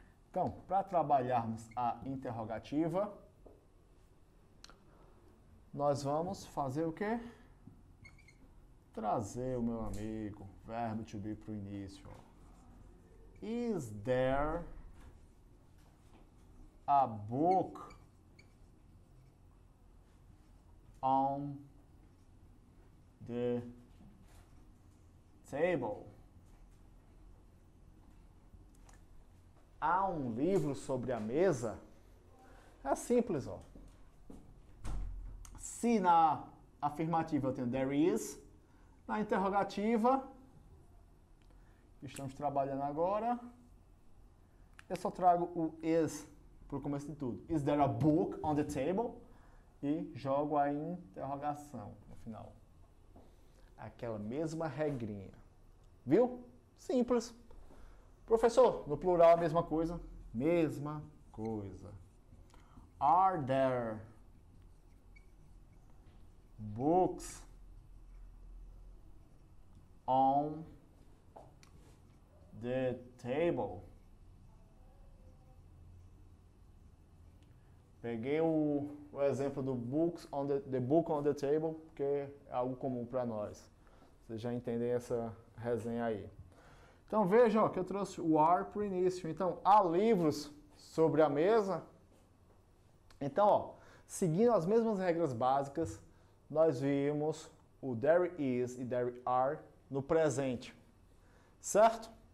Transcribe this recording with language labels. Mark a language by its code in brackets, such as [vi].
[pt] Então, para trabalharmos a interrogativa, nós vamos fazer o quê? Trazer o meu amigo, verbo to be para o início. [en] Is there a book on the table? [pt] Há um livro sobre a mesa? É simples, ó. Se na afirmativa eu tenho [en] there is, [pt] na interrogativa, que estamos trabalhando agora, eu só trago o is para o começo de tudo. [en] Is there a book on the table? [pt] E jogo a interrogação no final. Aquela mesma regrinha. Viu? Simples. Professor, no plural a mesma coisa? Mesma coisa. [en] Are there books on the table? [pt] Peguei o exemplo do [en] books on the book on the table, [pt] porque é algo comum para nós. Vocês já entendem essa resenha aí. Então veja ó, que eu trouxe o are para o início. Então, há livros sobre a mesa. Então, ó, seguindo as mesmas regras básicas, nós vimos o [en] there is [pt] e [en] there are [pt] no presente. Certo?